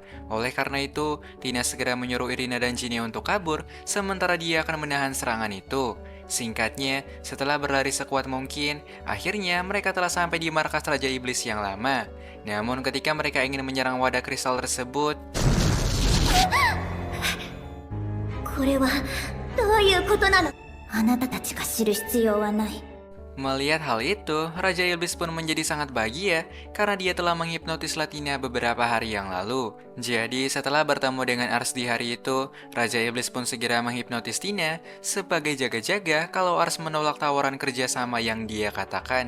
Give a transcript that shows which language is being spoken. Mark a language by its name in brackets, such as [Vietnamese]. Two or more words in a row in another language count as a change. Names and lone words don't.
[Indonesian] Oleh karena itu, Tina segera menyuruh Irina dan Ginny untuk kabur, sementara dia akan menahan serangan itu. Singkatnya, setelah berlari sekuat mungkin, akhirnya mereka telah sampai di markas Raja Iblis yang lama. Namun ketika mereka ingin menyerang wadah kristal tersebut, [Japanese] これはどういうことなの？あなたたちが知る必要はない。 [Indonesian] melihat hal itu, Raja Iblis pun menjadi sangat bahagia karena dia telah menghipnotis Latina beberapa hari yang lalu. Jadi setelah bertemu dengan Ars di hari itu, Raja Iblis pun segera menghipnotis Tina sebagai jaga-jaga kalau Ars menolak tawaran kerjasama yang dia katakan.